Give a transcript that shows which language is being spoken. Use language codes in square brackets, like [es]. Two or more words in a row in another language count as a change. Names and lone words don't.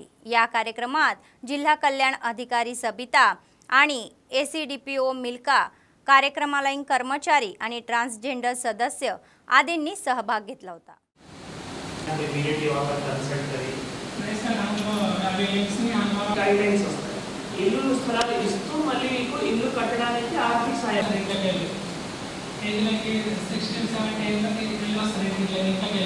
[mr] या कार्यक्रमात जिल्हा कल्याण अधिकारी सबिता आणि एसीडीपीओ मिल्का, कार्यक्रमालयीन कर्मचारी आणि ट्रान्सजेंडर सदस्य आदींनी सहभाग घेतला होता। [te] గైడ్లైన్స్ వస్తాయి. ఇల్లు స్థలాలు ఇస్తూ మళ్ళీ మీకు ఇల్లు కట్టడానికి ఆర్థిక సాయం సెక్షన్ 7 ఇల్లు వస్తాయి.